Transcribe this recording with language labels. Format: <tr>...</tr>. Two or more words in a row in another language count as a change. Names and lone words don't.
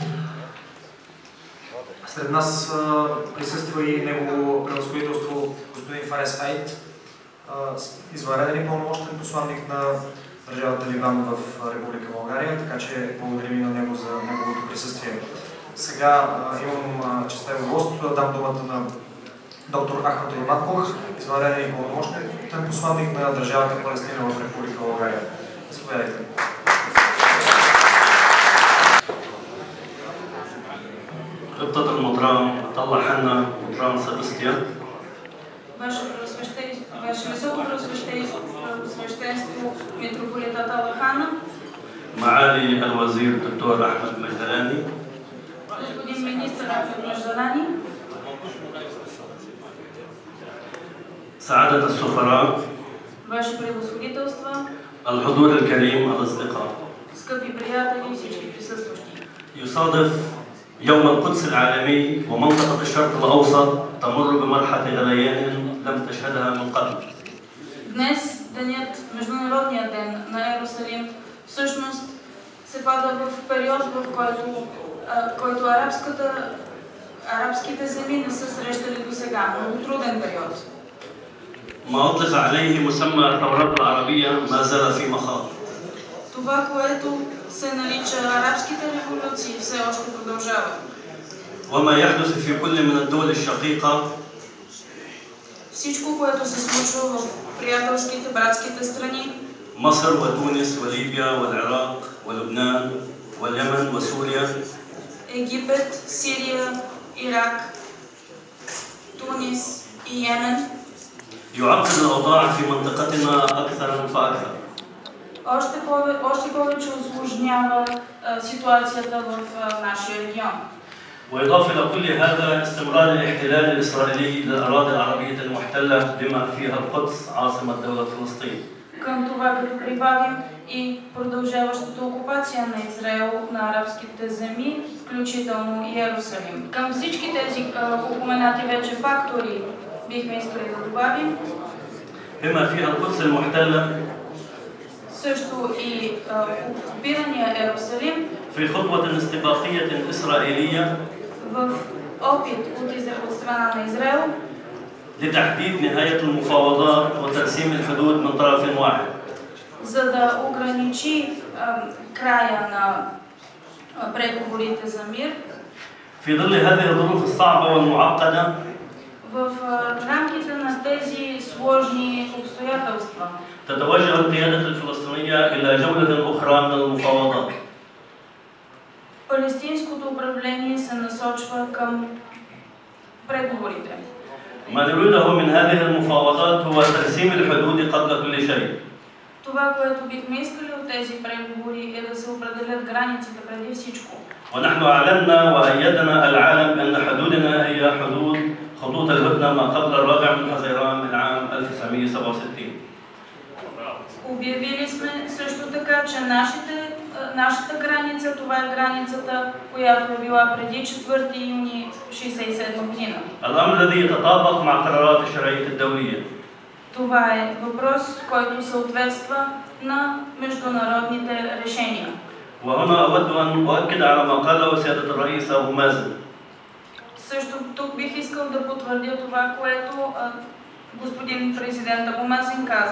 <bg>След нас присъства и негово превъзходителство господин Фарес Айт, извънреден и пълномощен посланник на държавата Ливан в Република България, така че благодарим и на него за неговото присъствие. Сега имам честта и удоволствието да дам думата на доктор Ахмед Роматпух, извънреден и пълномощен посланник на държавата Палестина в Република България. Заповядайте.</bg> <ar>خطة المطران طلع حنا مطران سبستيان.</ar> <bg>Ваше Високопреосвещенство митрополита Талахана,</bg> <ar>معالي الوزير الدكتور أحمد مجدلاني.</ar> <bg>господин министър Ахмед Маждалани,</bg> <ar>سعادة السفراء.</ar> <bg>Ваше Превъзходителство,</bg> <ar>الحضور الكريم الأصدقاء.</ar> <bg>скъпи приятели и всички присъстващи.</bg> <ar>يصادف يوم القدس العالمي ومنطقة الشرق الأوسط تمر بمرحلة غليان لم تشهدها من قبل.</ar> <bg>Днес, Международният ден на Йерусалим, всъщност се пада в период, в който арабските земи не са срещали до сега. Много труден период.</bg> <ar>ما أطلق عليه مسمى الثورات العربية ما زال في مخاض.</ar> <bg>Това, което се нарича арабските революции, все още продължава.</bg> <ar>وما يحدث في كل من الدول الشقيقة.</ar> <bg>Всичко, което се случва в приятелските, братските страни.</bg> <ar>مصر وتونس وليبيا والعراق ولبنان واليمن وسوريا.</ar> <bg>Египет, Сирия, Ирак, Тунис и Йемен.</bg> <ar>يعقد الأوضاع في منطقتنا أكثر فأكثر.</ar> <bg>Още повече усложнява ситуацията в нашия регион.</bg> <ar>وإضافة إلى كل هذا استمرار الاحتلال الإسرائيلي للأراضي العربية المحتلة بما فيها القدس عاصمة دولة فلسطين.</ar> <bg>Към това като прибавим и продължаващата окупация на Израел на арабските земи, включително Йерусалим. Към всички тези упоменати вече фактори бихме искали да добавим</bg> <ar>بما فيها القدس المحتلة.</ar> <bg>също и окупирания Йерусалим</bg> <ar>في خطوة استباقية إسرائيلية.</ar> <bg>в опит от страна на Израел</bg> <ar>لتحديد نهاية المفاوضات وترسيم الحدود من طرف واحد.</ar> <bg>За да ограничи края на преговорите за мир.</bg> <ar>في ظل هذه الظروف الصعبة والمعقدة.</ar> <bg>В рамките на тези сложни обстоятелства</bg> <ar>تتوجه القيادة الفلسطينية إلى جولة أخرى من المفاوضات.</ar> <bg>Палестинското управление се насочва към преговорите.</bg> <ar>ما نريده من هذه المفاوضات هو ترسيم الحدود قبل كل شيء.</ar> <bg>Това, което бихме искали от тези преговори е да се определят границите преди всичко.</bg> <ar>ونحن أعلنا وأيدنا العالم أن حدودنا هي حدود خطوط الهدنة ما قبل الرابع من حزيران من عام 1967.</ar> <bg>Обявили сме също така, че нашата граница, това е границата, която е била преди 4 юни 1967 година.</bg> <ar>الأمر الذي يتطابق مع قرارات الشرعية الدولية.</ar> <bg>Това е въпрос, който съответства на международните решения.</bg> <ar>وهنا أود أن أؤكد على ما قاله سيادة الرئيس أبو مازن.</ar> <bg>Също тук бих искал да потвърдя това, което господин президент Абу Мазин каза.</bg>